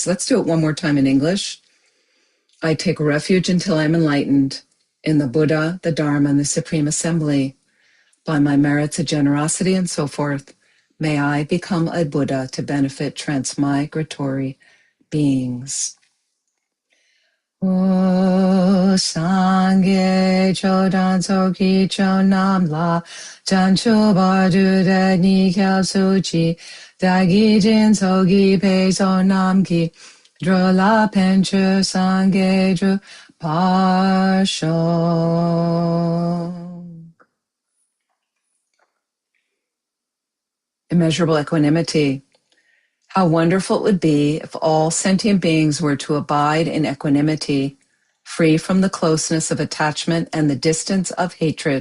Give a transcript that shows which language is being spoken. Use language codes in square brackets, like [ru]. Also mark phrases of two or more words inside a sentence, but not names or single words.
[en] Let's do it one more time in English. I take refuge until I'm enlightened in the Buddha, the Dharma, and the Supreme Assembly. By my merits of generosity and so forth, may I become a Buddha to benefit transmigratory beings. [bo] ཨོ་ སངས་རྒྱས་ཆོས་དང་ཚོགས་ཀྱི་མཆོག་རྣམས་ལ། བྱང་ཆུབ་བར་དུ་བདག་ནི་སྐྱབས་སུ་མཆི། བདག་གིས་སྦྱིན་སོགས་བགྱིས་པའི་བསོད་ནམས་ཀྱིས། འགྲོ་ལ་ཕན་ཕྱིར་སངས་རྒྱས་འགྲུབ་པར་ཤོག. [en] Immeasurable equanimity. How wonderful it would be if all sentient beings were to abide in equanimity, free from the closeness of attachment and the distance of hatred.